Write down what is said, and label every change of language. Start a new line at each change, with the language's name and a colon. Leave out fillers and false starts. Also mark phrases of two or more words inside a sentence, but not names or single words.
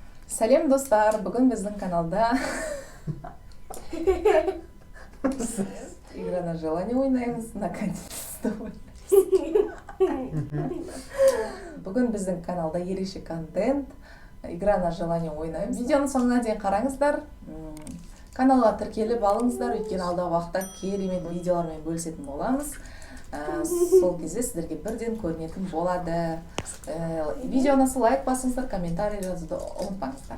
Kazakh: Сәлем достар, бүгін біздің каналда
Russian: игра на желание
Kazakh: ойнаймыз, наконец-то Бүгін біздің каналда ерекше контент,
Russian: игра на желание
Kazakh: ойнаймыз. Видеоны соңына дейін қараңыздар, каналға тіркеліп алыңыздар, өйткені алдағы уақытта керемет видеолармен бөлісетін боламыз. Сол кезде сіздерге бірден көрінетін болады. Видеоны лайк басыңыздар, комментарий жазуды ұмытпаңыздар.